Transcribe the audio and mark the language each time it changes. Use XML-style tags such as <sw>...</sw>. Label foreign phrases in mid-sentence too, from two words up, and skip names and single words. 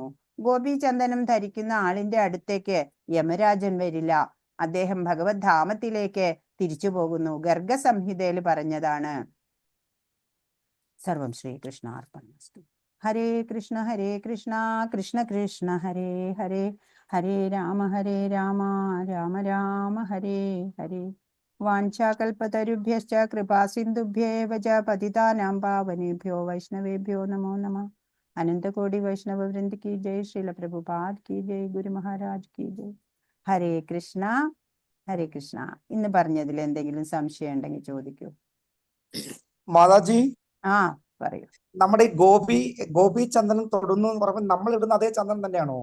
<ml>ഗോപീചന്ദനം ധരിക്കുന്ന ആളിന്റെ അടുത്തേക്ക് യമരാജൻ വരില്ല. അദ്ദേഹം ഭഗവത് ധാമത്തിലേക്ക് തിരിച്ചു പോകുന്നു. ഗർഗസംഹിതയിൽ പറഞ്ഞതാണ്.</ml> <sa>സർവം ശ്രീകൃഷ്ണാർപ്പണമസ്തു. ഹരേ കൃഷ്ണ കൃഷ്ണ കൃഷ്ണ ഹരേ ഹരേ, ഹരേ രാമ രാമ രാമ ഹരേ ഹരേ. വാഞ്ചാകൽപതരുഭ്യശ്ച കൃപാസിന്ധുഭ്യേവ ച പതിതാനാം പാവനേഭ്യോ വൈഷ്ണവേഭ്യോ നമോ നമഃ.</sa> <hi>अनन्तकोटि वैष्णव वृन्द की जय। श्रील प्रभुपाद की जय. गुरु महाराज की जय.</hi> <sa>ഹരേ കൃഷ്ണ ഹരേ കൃഷ്ണ.</sa> <ml>ഇന്ന് പറഞ്ഞതിൽ എന്തെങ്കിലും സംശയം ഉണ്ടെങ്കിൽ ചോദിക്കൂ. മാതാജി, പറയൂ. നമ്മുടെ ഈ ഗോപി ചന്ദനം തൊടുന്നു എന്ന് പറയുമ്പോൾ നമ്മൾ ഇടുന്ന അതേ ചന്ദനം തന്നെയാണോ?</ml>